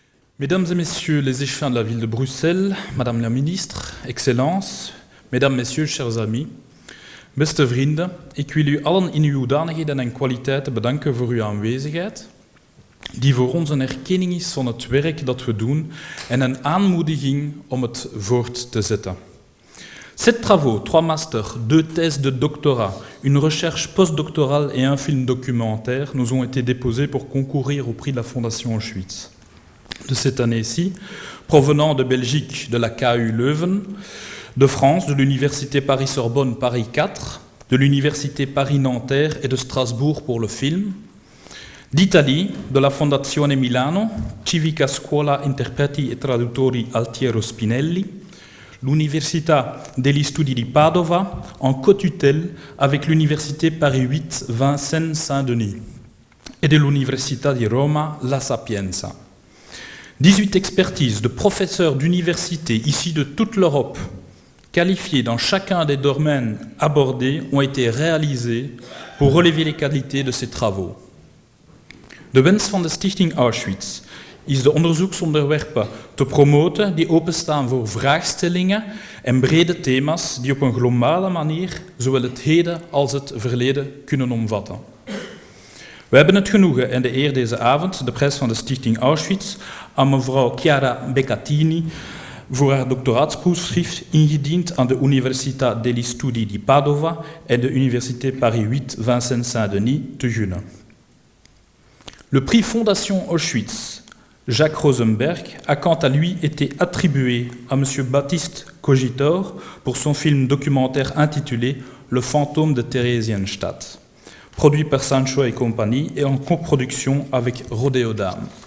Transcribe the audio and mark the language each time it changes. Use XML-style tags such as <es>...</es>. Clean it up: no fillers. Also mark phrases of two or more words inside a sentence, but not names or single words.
<fr>Mesdames et messieurs les échevins de la ville de Bruxelles, Madame la ministre, Excellences, Mesdames, Messieurs, chers amis,</fr> <nl>beste vrienden, ik wil u allen in uw hoedanigheden en kwaliteiten bedanken voor uw aanwezigheid, die voor ons een erkenning is van het werk dat we doen en een aanmoediging om het voort te zetten.</nl> <fr>7 travaux, 3 masters, 2 thèses de doctorat, une recherche postdoctorale et un film documentaire nous ont été déposés pour concourir au prix de la Fondation Auschwitz. De cette année-ci, provenant de Belgique, de la KU Leuven, de France, de l'Université Paris-Sorbonne Paris 4, de l'Université Paris-Nanterre et de Strasbourg pour le film, d'Italie, de la Fondazione Milano, Civica Scuola Interpreti e Traduttori Altiero Spinelli, l'Università degli Studi di Padova, en co-tutelle avec l'Université Paris 8 Vincennes Saint-Denis, et de l'Università di Roma La Sapienza. 18 expertises de professeurs d'université ici de toute l'Europe, qualifiés dans chacun des domaines abordés, ont été réalisées pour relever les qualités de ces travaux.</fr> <nl>De wens van de Stichting Auschwitz is de onderzoeksonderwerpen te promoten die openstaan voor vraagstellingen en brede thema's die op een globale manier zowel het heden als het verleden kunnen omvatten. We hebben het genoegen en de eer deze avond de prijs van de Stichting Auschwitz aan mevrouw Chiara Beccatini voor haar doctoraatsproefschrift ingediend aan de Università degli Studi di Padova en de Université Paris 8 Vincennes Saint-Denis te gunnen.</nl> <fr>Le prix Fondation Auschwitz Jacques Rosenberg a quant à lui été attribué à M. Baptiste Cogitor pour son film documentaire intitulé Le fantôme de Theresienstadt, produit par Sancho et compagnie et en coproduction avec Rodeo Dame.</fr>